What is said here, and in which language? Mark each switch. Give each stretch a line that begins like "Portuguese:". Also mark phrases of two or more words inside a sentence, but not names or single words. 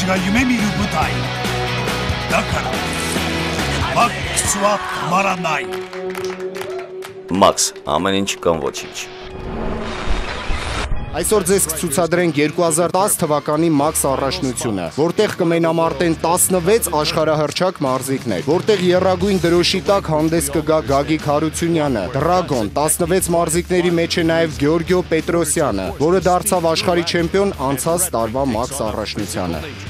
Japanese: が夢見る舞台だからマックスは止まらない
Armenian: Մաքս, ամեն ինչ կամ ոչինչ Այսօր ձեզ կցուցադրենք 2010 թվականի Մաքս առաջնությունը, որտեղ կմենամարտեն 16 աշխարհահռչակ մարզիկներ, որտեղ եռագույն դրոշի տակ հանդես կգա Գագիկ Հարությունյանը, Դրագոն, 16 մարզիկների մեջ է նաև Գյորգիո Պետրոսյանը, որը դարձավ աշխարհի չեմպիոն անցած տարվա Մաքս առաջնությանը։